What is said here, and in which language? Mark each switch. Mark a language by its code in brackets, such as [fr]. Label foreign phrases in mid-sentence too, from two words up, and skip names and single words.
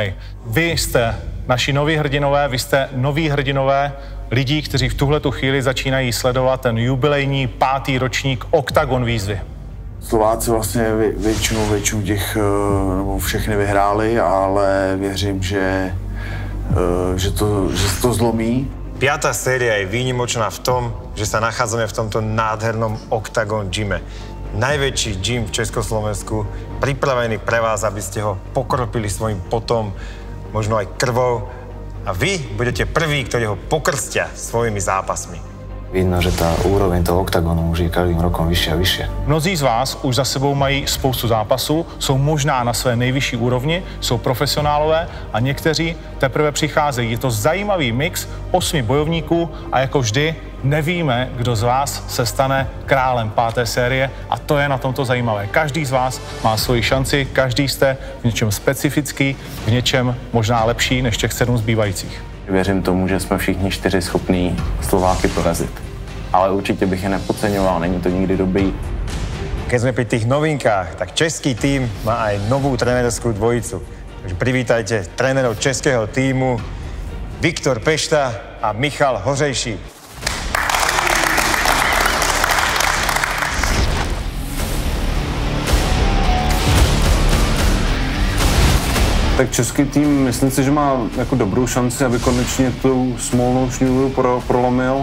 [cs] Vy jste naši noví hrdinové, vy jste noví hrdinové lidí, kteří v tuhletu chvíli začínají sledovat ten jubilejní 5. ročník Octagon výzvy. Slováci vlastně většinu těch, nebo všechny vyhráli, ale věřím, že se to zlomí. [sk] 5. séria je výnimočná v tom, že sa nachádzame v tomto nádhernom Octagon gyme. Najväčší gym v Československu, pripravený pre vás, aby ste ho pokropili svojim potom, možno aj krvou. A vy budete prví, ktorí ho pokrstia svojimi zápasmi. Vidno, že tá úroveň toho Octagonu už je každým rokom vyššia a vyššia. [cs] Mnozí z vás už za sebou mají spoustu zápasů, jsou možná na své nejvyšší úrovni, jsou profesionálové a někteří teprve přicházejí. Je to zajímavý mix 8 bojovníků a jako vždy nevíme, kdo z vás se stane králem 5. série a to je na tomto zajímavé. Každý z vás má svoji šanci, každý jste v něčem specifický, v něčem možná lepší než těch 7 zbývajících. Věřím tomu, že jsme všichni 4 schopní Slováky porazit. Ale určitě bych je nepodceňoval, není to nikdy dobrý. [sk] Keď sme pri tých novinkách, tak český tým má aj novú trénerskú dvojicu. Takže privítajte trénerov českého týmu Viktor Pešta a Michal Hořejší. [cs] Tak český tým, myslím si, že má jako dobrou šanci, aby konečně tu smolnou šňůru prolomil.